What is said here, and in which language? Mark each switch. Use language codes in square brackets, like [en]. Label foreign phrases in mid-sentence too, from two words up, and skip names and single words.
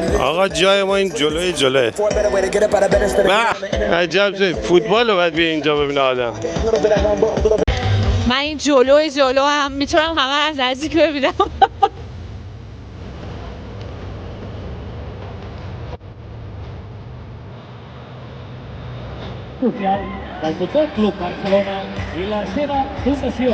[fa] آقا جای ما این جلوه عجب شد فوتبال رو باید بیا اینجا ببینه آدم. من این جلو هم میتونم همه از نزدیک ببینم. [ca] Dal Futbol Club Barcelona i la seva fundació.